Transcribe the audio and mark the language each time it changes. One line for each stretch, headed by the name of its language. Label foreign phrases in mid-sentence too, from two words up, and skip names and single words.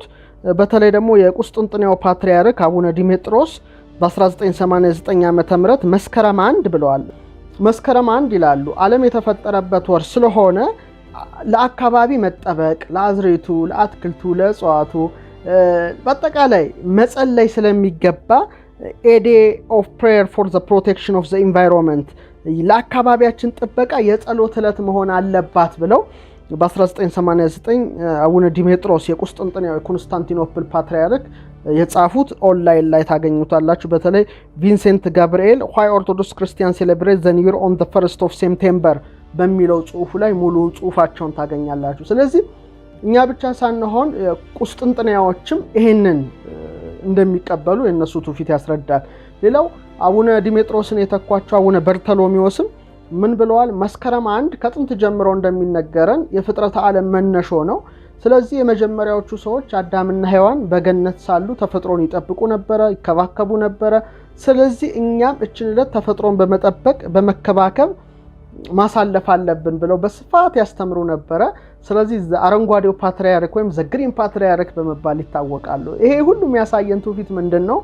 Amharic: በተለይ ደግሞ የቁስጥንጥንያው ፓትርያርክ አቡነ ዲሜጥሮስ በ1989 ዓመተ ምህረት መስከረም 1 ብለዋል። መስከረም 1 ይላሉ ዓለም የተፈጠረበት ወር ስለሆነ ለአካባቢ መጠበቅ፣ ለአዝሬቱ፣ ለአትክልቱ፣ ለእጽዋቱ በአጠቃላይ መጸለይ ስለሚገባ
English: a day of prayer for the protection of the environment
Amharic: ለአካባቢያችን ጥበቃ የጸሎት ዕለት መሆን አለባት ብለው በ1989 አቡነ ዲሜጥሮስ የቁስጥንጥንያው የኮንስታንቲኖፕል ፓትርያርክ የጻፉት ኦንላይን ላይ ታገኙታላችሁ። በተለይ ቪንሴንት ጋብርኤል
English: why Orthodox Christians celebrate the new year on the 1st of September
Amharic: በሚለው ጽሁፉ ላይ ሙሉ ጽሁፋቸውን ታገኛላችሁ። ስለዚህ እኛ ብቻ ሳንሆን ቁስጥንጥንያዎችም ይሄንን እንደሚቀበሉ የነሱ ትውፊት ያስረዳል። ሌላው አቡነ ዲሜጥሮስን የተኳቸው አቡነ በርተሎሜዎስም ምን ብለዋል? መስከረም 1 ከጥንት ጀምሮ እንደሚነገረን የፍጥረት ዓለም መነሾ ነው። ስለዚህ የመጀመሪያዎቹ ሰዎች አዳምና ሔዋን በገነት ሳሉ ተፈጥሮን ይጠብቁ ነበረ፣ ይከባከቡ ነበረ። ስለዚህ እኛም እችን ዕለት ተፈጥሮን በመጠበቅ በመከባከብ ማሳለፍ አለብን ብለው በስፋት ያስተምሩ ነበረ። ስለዚህ አረንጓዴው ፓትርያርክ ወይም
English: the green patriarch
Amharic: በመባል ይታወቃሉ። ይሄ ሁሉ የሚያሳየን ትውፊት ምንድነው?